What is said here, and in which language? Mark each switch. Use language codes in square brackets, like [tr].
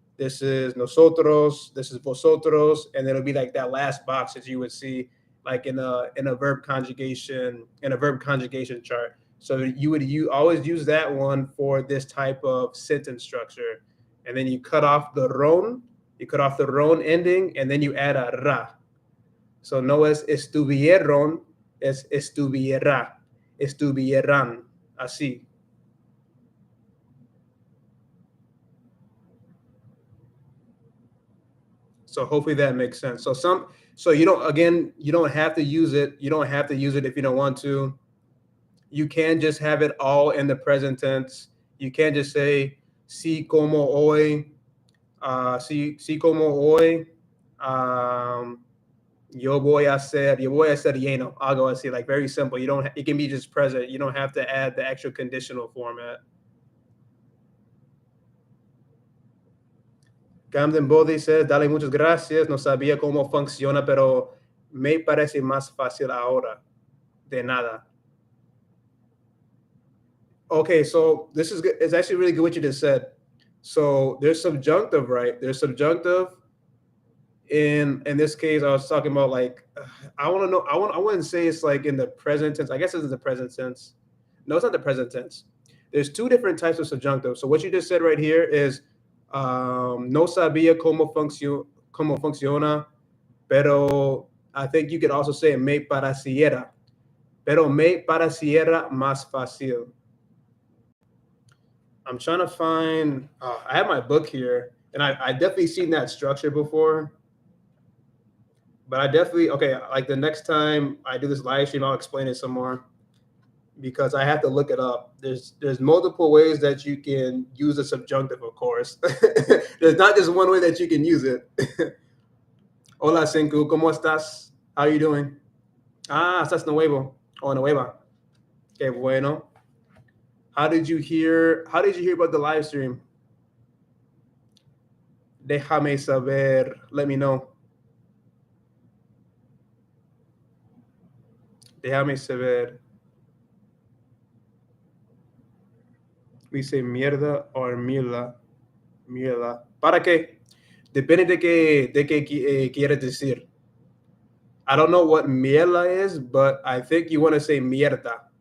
[en] This is nosotros. This is vosotros, and then it'll be like that last box that you would see like in a verb conjugation chart. So you always use that one for this type of sentence structure, and then you cut off the ron. You cut off the ron ending, and then you add a ra. [es] So no es estuvieron, es estuviera, estuvieran, así. [en] So hopefully that makes sense. So you don't have to use it. You don't have to use it if you don't want to. You can just have it all in the present tense. You can just say [es] si como hoy, si como hoy, yo voy a ser lleno. [en] I'll go and see, like, very simple. It can be just present. You don't have to add the extra conditional format. [es] Camden Body [en] says, [es] dale muchas gracias. No sabía cómo funciona, pero me parece más fácil ahora. De nada. [en] Okay, so this is good. It's actually really good what you just said. So there's subjunctive, right? There's subjunctive. In this case, I was talking about, like, I want to know. I wouldn't say it's like in the present tense. I guess it's in the present tense. No, it's not the present tense. There's two different types of subjunctive. So what you just said right here is [es] no sabía cómo funciona, pero [en] I think you could also say [es] me pareciera, pero me pareciera más fácil. [en] I'm trying to find. I have my book here, and I definitely seen that structure before. But I definitely, okay, like the next time I do this live stream, I'll explain it some more because I have to look it up. There's multiple ways that you can use a subjunctive, of course. There's not just one way that you can use it. [es] Hola, Senku, ¿cómo estás? [en] How are you doing? [es] Ah, estás nuevo o nueva. Qué bueno. [en] How did you hear about the live stream? [es] Déjame saber. [en] Let me know. [es] Déjame saber. [en] We say [es] mierda or mierda. Mierda. ¿Para qué? Depende de qué quieres decir. [en] I don't know what mierda is, but I think you want to say mierda.